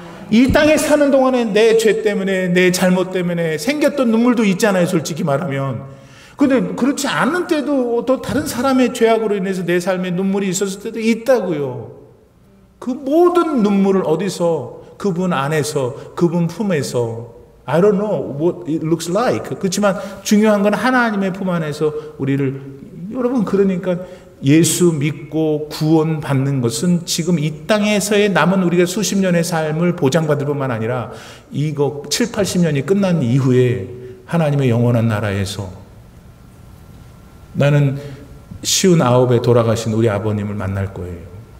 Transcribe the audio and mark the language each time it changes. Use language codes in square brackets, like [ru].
[ko] 이 땅에 사는 동안에 내 죄 때문에, 내 잘못 때문에 생겼던 눈물도 있잖아요, 솔직히 말하면. 근데 그렇지 않은 때도 또 다른 사람의 죄악으로 인해서 내 삶에 눈물이 있었을 때도 있다고요. 그 모든 눈물을 어디서? 그분 안에서, 그분 품에서. [en] I don't know what it looks like. [ko] 그렇지만 중요한 건 하나님의 품 안에서 여러분, 그러니까 예수 믿고 구원 받는 것은 지금 이 땅에서의 남은 우리가 수십 년의 삶을 보장받을 뿐만 아니라 이거 7, 80년이 끝난 이후에 하나님의 영원한 나라에서 나는 59에 돌아가신 우리 아버님을 만날 거예요.